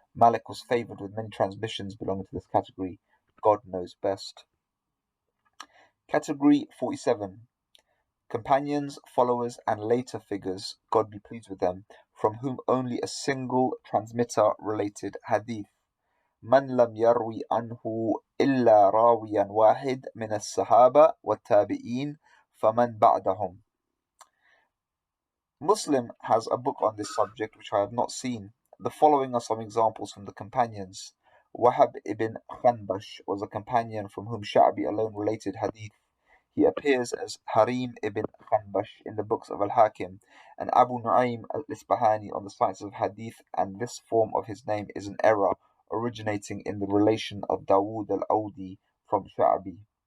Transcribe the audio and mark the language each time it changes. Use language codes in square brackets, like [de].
[en] Malik was favoured with many transmissions belonging to this category. God knows best. Category 47. Companions, followers, and later figures, God be pleased with them, from whom only a single transmitter related hadith. [ar] من لم يروي عنه إلا راويا واحد من الصحابة والتابعين فمن بعدهم. [en] Muslim has a book on this subject which I have not seen. The following are some examples from the companions. Wahab ibn Khanbash was a companion from whom Sha'bi alone related hadith. He appears as Harim ibn Khanbash in the books of Al-Hakim and Abu Nu'aym al-Isbahani on the Science of Hadith, and this form of his name is an error originating in the relation of Dawood al-Awdi from Sha'bi.